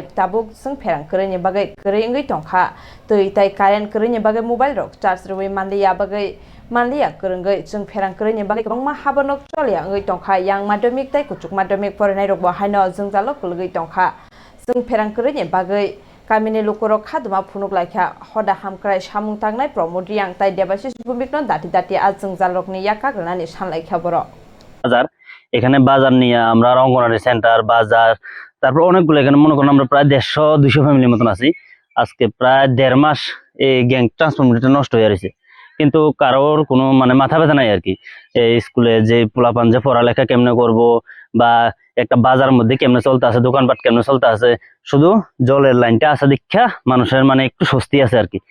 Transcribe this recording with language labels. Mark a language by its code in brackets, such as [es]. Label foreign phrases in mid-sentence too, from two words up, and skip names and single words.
[trp] ताबुक जों फेरां करैनि बागै करै ओंगै तंखा तै ताइ कारेन्ट करैनि बागै मोबाइल रक चार्ज रुबै मानलिया बागै मानलिया करंगै जों फेरां करैनि बागै गोबां हाबनक चलिया ओंगै तंखा यां माध्यमिक ताइ कुचुक माध्यमिक फरायनाय रक बाहायनो जों जालो कलगै तंखा जों फेरां करैनि बागै गामिनि लोकरक खादुमा फुनुक लायखा हदा हामक्राय सामुं तांनाय प्रमोद रियां ताइ देबासिस भूमिकन दाति दाति आज जों जालकनि याका गनानि सानलायखा बर [bn] বাজার এখানে বাজার নিয়ে আমরা অঙ্গনওয়াড়ি সেন্টার বাজার তারপর অনেকগুলো এখানে মনে করেন আমরা প্রায় 150-200 ফ্যামিলির মতন আছি। আজকে প্রায় 1.5 মাস এই [en] gang transformation [bn] নষ্ট হয়ে গেছে, কিন্তু কারোর কোনো মানে মাথা ব্যথা নাই আর কি। এই স্কুলে যে পোলাপান যে পড়ালেখা কেমনে করব বা একটা বাজার মধ্যে কেমনে চলতে আছে, দোকানপাট কেমনে চলতে আছে, শুধু জলের লাইনটা আছে দীক্ষা মানুষের মানে একটু স্বস্তি আছে আর কি।